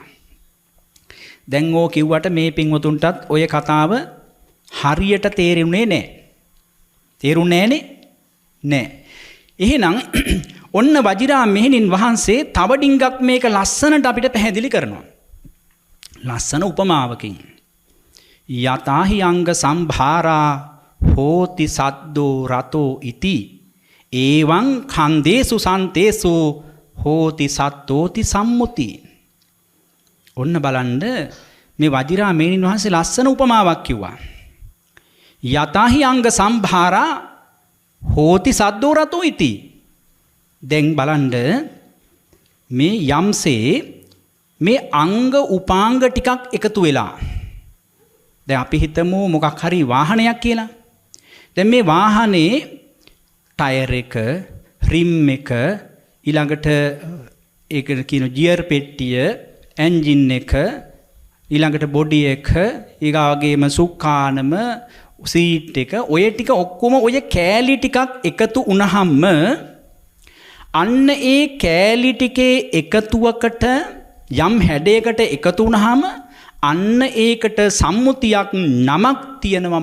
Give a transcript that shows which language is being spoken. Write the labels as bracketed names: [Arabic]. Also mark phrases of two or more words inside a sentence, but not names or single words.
[Sinhala] දැන් ඕ කිව්වට මේ පින්වතුන්ටත් ඔය කතාව හරියට තේරුනේ නැහැ. තේරුනේ නැහනේ? නැහැ. එහෙනම් ඔන්න වජිරාමේනින් වහන්සේ තව ඩිංගක් මේක ලස්සනට අපිට පැහැදිලි කරනවා. ලස්සන උපමාවකින්. [Pali] යතාහි අංග සම්භාරා හෝති සද්දෝ රතෝ ඉති ඒවං කන්දේසු සන්තේසු හෝති සත්තෝති සම්මුති. [Sinhala] ඔන්න බලන්න මේ වජිරාමේනින් වහන්සේ ලස්සන උපමාවක් කිව්වා. [Pali] යතාහි අංග සම්භාරා හෝති සද්දෝ රතෝ ඉති. [Sinhala] දැන් බලන්න මේ යම්සේ මේ අංග උපාංග ටිකක් එකතු වෙලා. දැන් අපි හිතමු මොකක් හරි වාහනයක් කියලා. දැන් මේ වාහනේ ටයර් එක, රිම් එක, ඊළඟට ඒක කියන ගියර් පෙට්ටිය, එන්ජින් එක, ඊළඟට බොඩි එක, ඊගාවගේම සුක්කානම, සීට් එක, ඔය ටික ඔක්කොම ඔය කෑලි ටිකක් එකතු වුණාම අන්න ඒ කෑලි ටිකේ එකතුවකට යම් හැඩයකට එකතු වුණාම අන්න ඒකට සම්මුතියක් නමක් තියෙනවා.